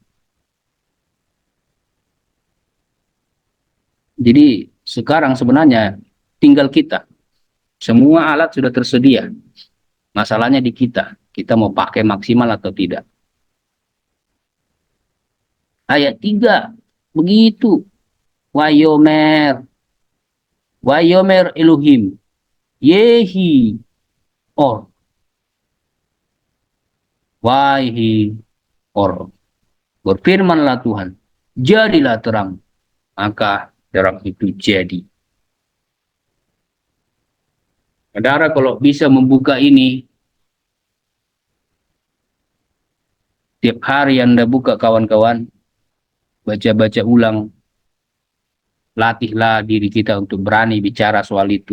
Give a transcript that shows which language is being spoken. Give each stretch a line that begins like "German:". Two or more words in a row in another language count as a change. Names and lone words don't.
Indonesian: Jadi sekarang sebenarnya tinggal kita. Semua alat sudah tersedia. Masalahnya di kita. Kita mau pakai maksimal atau tidak. Ayat 3. Begitu.
Hebrew: ויאמר ויאמר אלהים יהי אור. ויהי אור.
Indonesian: Berfirmanlah Tuhan, jadilah terang. Maka terang itu jadi. Saudara kalau bisa membuka ini, tiap hari Anda buka kawan-kawan, baca-baca ulang, latihlah diri kita untuk berani bicara soal itu.